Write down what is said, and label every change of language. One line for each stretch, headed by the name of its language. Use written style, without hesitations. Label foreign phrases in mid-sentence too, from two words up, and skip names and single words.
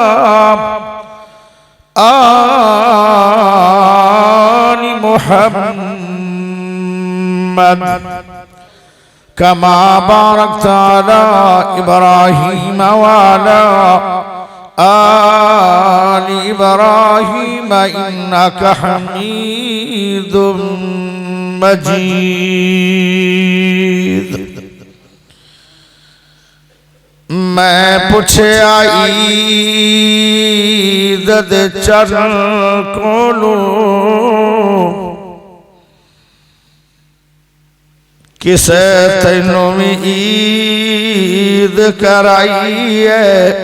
Arabic: آل محمد كما باركت على إبراهيم وعلى آل إبراهيم إنك حميد مجيد.
Punjabi: میں پچھیا عید دے چرن کولوں کسے تینوں بھی عید کرائی ہے.